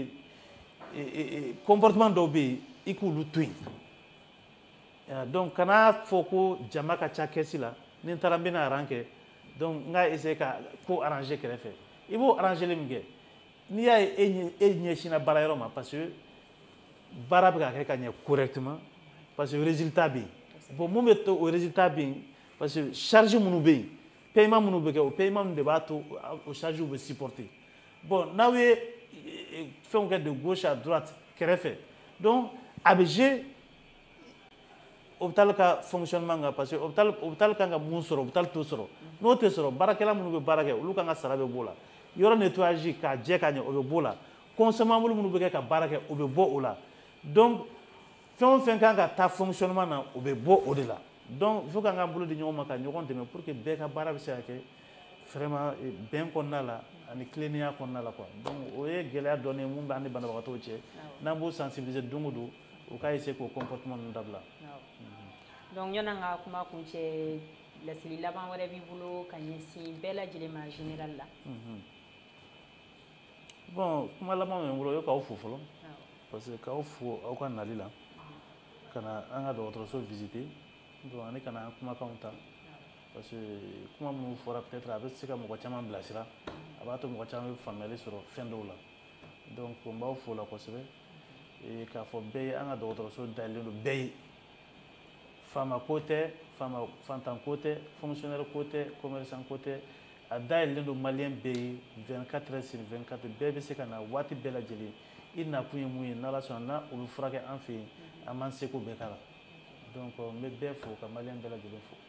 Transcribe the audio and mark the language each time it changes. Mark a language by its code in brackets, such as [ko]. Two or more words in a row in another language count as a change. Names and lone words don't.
[bm] ye comportement dɔw bɛ yen i k'olu to yen donc kana fɔ ko jama ka ca kɛsi la ni n taara n bɛna aran kɛ donc n ka essayer ka ko arranger kɛrɛfɛ i b'o arranger min kɛ n'i y'a ye e ɲɛsinna baara yɔrɔ ma [fr] parce que [bm] baara bɛ ka kɛ ka ɲɛ [fr] correctement parce que résultat [bm] bɛ yen bon mun bɛ to o résultat bɛ yen [fr] parce que charge [bm] minnu bɛ yen paiement minnu bɛ kɛ o paiement de b'a to o charges bɛ supporter bon n'aw ye fɛnw kɛ [fr] de gauche à droite [bm] kɛrɛfɛ donc a bɛ jouer hôpital ka fonctionnement kan [fr] parce que hôpital [bm] kan ka mun sɔrɔ hôpital t'o sɔrɔ n'o tɛ sɔrɔ baarakɛla minnu bɛ baara kɛ olu kan ka sara bɛ b'o la yɔrɔ nettoyage k'a jɛ ka ɲɛ o bɛ b'o la consommable minnu bɛ kɛ ka baara kɛ o bɛ bɔ o la donc fɛn o fɛn kan ka taa fonctionnement na o bɛ bɔ o de la [fr] donc il faut [bm] k'an k'an bolo di ɲɔgɔn ma ka ɲɔgɔn dɛmɛ [fr] pour que [bm] bɛɛ ka baara bɛ se ka kɛ vraiment bɛn kɔnɔna la ani tilennenya kɔnɔna la [fr] quoi donc [bm] o ye gɛlɛya dɔɔni ye mun b'an ni banabagatɔw cɛ n'an b'o sensibiliser don o don o k'a essayer k'o comportement ninnu dabila. donc ɲɔn'an ka kuma kuncɛ laseli laban wɛrɛ b'i bolo ka ɲɛsin bɛɛ lajɛlen ma général la. bon kuma laban min bolo o ye k'aw fo fɔlɔ [fr] parce que [bm] k'aw fo aw ka nali la ka na an ka dɔgɔtɔrɔso [fr] visiter donc [bm] ani ka na an kumakanw ta [fr] parce que [bm] kuma minnu fɔra peut-être a bɛ se ka mɔgɔ caman bilasira a b'a to mɔgɔ caman bɛ faamuyali sɔrɔ fɛn dɔw la donc n b'aw fo la kosɛbɛ k'a fɔ bɛɛ ye an ka dɔgɔtɔrɔso dayɛlɛlen don bɛɛ ye faama ko tɛ fantan ko tɛ fonctionnaire ko tɛ commerçant ko tɛ a dayɛlɛlen don maliyɛn bɛɛ ye [fr] 24 heures sur 24 [bm] bɛɛ bɛ se ka na waati bɛɛ lajɛlen i nakun ye mun ye n'Ala sɔnna n'a o bɛ furakɛ an fɛ yen an b'an seko bɛɛ k'a la donc n bɛ bɛɛ fo ka maliyɛn bɛɛ lajɛlen fo.